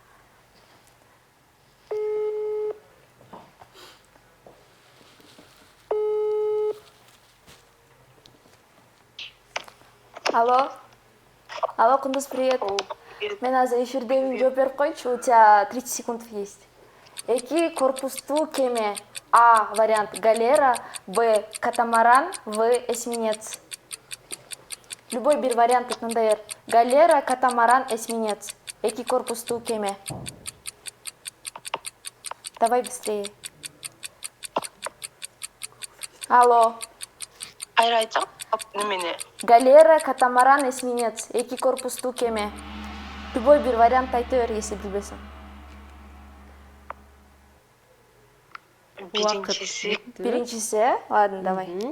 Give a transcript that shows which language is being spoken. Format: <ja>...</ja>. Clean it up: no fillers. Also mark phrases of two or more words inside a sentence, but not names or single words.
<ru>Алло, Кундуз, привет.</ru> <ky>Мен азыр эфирдемин, жооп берип койчу,</ky> <ru>у тебя 30 секунд есть.</ru> <ky>Эки корпустуу кеме.</ky> <ru>А вариант галера, Б катамаран, В эсминец.</ru> <ky>Любой бир вариант тандай бер. Галера, катамаран, эсминец. Эки корпустуу кеме.</ky> <ru>Давай быстрее. Алло.</ru> <ky>Кайра айтсам? Немени? Галера, катамаран, эсминец. Эки корпустуу кеме. Любой бир вариант айта бер, если билбесең.</ky> <ru>Биринчиси, ладно, давай.</ru>